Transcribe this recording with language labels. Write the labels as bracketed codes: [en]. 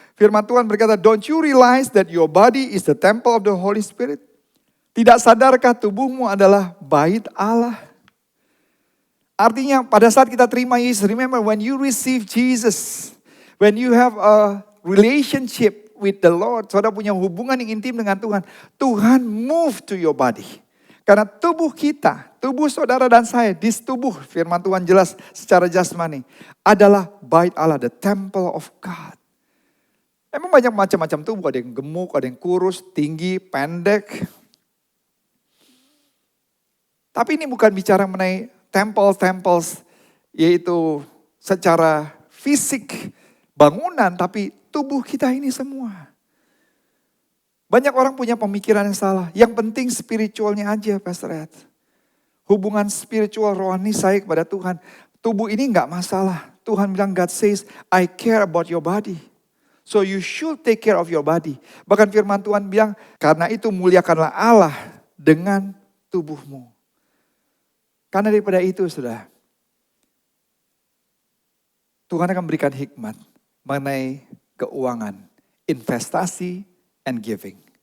[id] Firman Tuhan berkata, [en] don't you realize that your body is the temple of the Holy Spirit? [id] Tidak sadarkah tubuhmu adalah bait Allah? Artinya pada saat kita terima Yesus, [en] remember when you receive Jesus, when you have a relationship with the Lord, [id] saudara punya hubungan yang intim dengan Tuhan, Tuhan [en] move to your body. [id] Karena tubuh kita, tubuh saudara dan saya, di tubuh firman Tuhan jelas secara jasmani, adalah bait Allah, [en] the temple of God. [id] Emang banyak macam-macam tubuh, ada yang gemuk, ada yang kurus, tinggi, pendek. Tapi ini bukan bicara mengenai temples, yaitu secara fisik, bangunan, tapi tubuh kita ini semua. Banyak orang punya pemikiran yang salah. Yang penting spiritualnya aja, Pastor Ed. Hubungan spiritual rohani saya kepada Tuhan. Tubuh ini enggak masalah. Tuhan bilang, [en] God says, I care about your body. So you should take care of your body. [id] Bahkan firman Tuhan bilang, karena itu muliakanlah Allah dengan tubuhmu. Karena daripada itu, saudara, Tuhan akan berikan hikmat mengenai keuangan, investasi, [en] and giving.